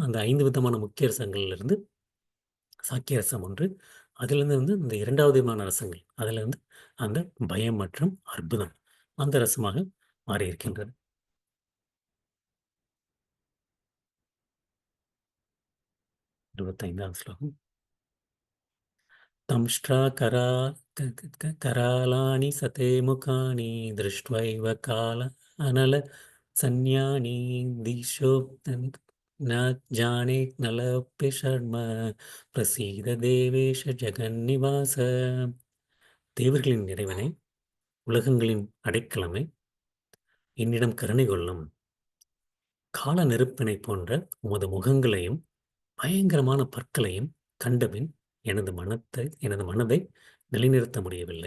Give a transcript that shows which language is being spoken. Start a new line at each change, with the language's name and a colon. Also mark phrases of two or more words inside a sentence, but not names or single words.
Tamil: அந்த 5 விதமான முக்கிய ரசங்கள்லேருந்து சாக்கிய ரசம் ஒன்று, அதிலிருந்து வந்து இந்த 2வது விதமான ரசங்கள், அதில வந்து அந்த பயம் மற்றும் அற்புதம் அந்த ரசமாக மாறியிருக்கின்றது. 25வது ஸ்லோகம்.
Sanskrit: दंष्ट्राकरा क क क करालानि सते मुखानि दृष्ट्वैव काल अनल संज्ञानि दिशो न जाने नलप्य शर्म प्रसीद देवेश जगन्निवास.
Tamil: தேவர்களின் இறைவனே, உலகங்களின் அடைக்கலமே, என்னிடம் கருணை கொள்ளும். கால நெருப்பினை போன்ற உமது முகங்களையும் பயங்கரமான பற்களையும் கண்டபின் எனது மனதை நிலைநிறுத்த முடியவில்லை.